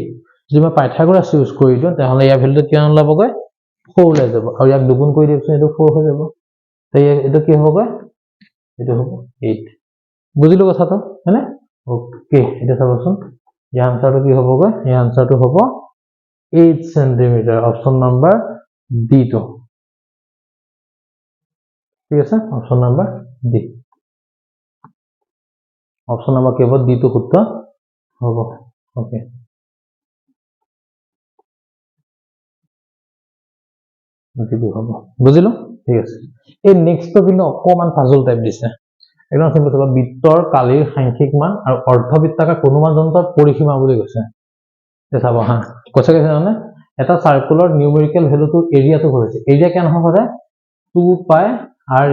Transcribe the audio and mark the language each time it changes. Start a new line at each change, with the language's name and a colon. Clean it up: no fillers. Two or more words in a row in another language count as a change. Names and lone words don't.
Assamese: যদি মই পাইথাগোৰাছ ইউজ কৰি দিওঁ তেহলে ইয়াৰ ভ্যালুটো কিমান ওলাবগৈ 4 ওলাই যাব আৰু ইয়াক দুগুণ কৰি দিওঁচোন এইটো 4 হৈ যাব তো এইটো কি হ'বগৈ এইটো হ'ব 8 বুজিলো কথাটো হয়নে ওকে এটা চাবচোন এই আনসাৰটো কি হ'বগৈ এই আনসাৰটো হ'ব 8 cm
English: option number D2
Assamese: ঠিক আছে
English: option number D option number
Assamese: কি হ'ব D2 শুদ্ধ হ'ব ওকে হ'ব বুজিলো ঠিক আছে এই নেক্সটটো কিন্তু অকমান
English: puzzle type
Assamese: দিছে একদম সিম্পল চাবা বৃত্তৰ কালিৰ সাংখ্যিক মান আৰু অৰ্ধবৃত্তাকাৰ কোণমান যন্ত্ৰৰ পৰিসীমা বুলি কৈছে এটা চাবা হা কৈছে কি জানে এটা
English: circular numerical value
Assamese: এৰিয়াটো হৈছে এৰিয়া কেন হ'ব 2 পাই r